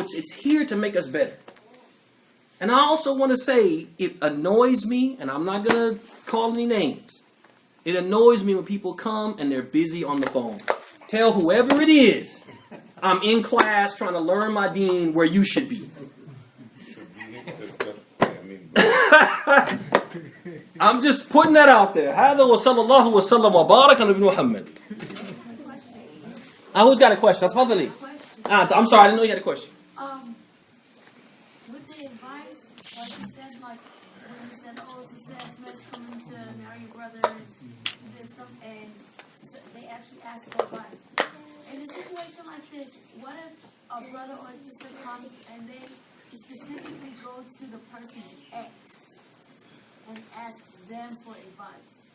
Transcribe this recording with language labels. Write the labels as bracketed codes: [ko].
[en] It's here to make us better. And I also want to say, it annoys me, and I'm not going to call any names. It annoys me when people come and they're busy on the phone. Tell whoever it is, I'm in class trying to learn my deen where you should be. I'm just putting that out there. [ar] هذا وصلى الله وسلم وبارك على محمد. [en] Who's got a question? [ar] تفضلي. [en] I'm sorry, I didn't know you had a question. With the advice, like you said, like when you said, oh, sister Smith's coming to marry your brothers, there's some, and they actually ask for advice. In a situation like this, what if a brother or a sister comes and they specifically go to the person's ex and ask them for advice?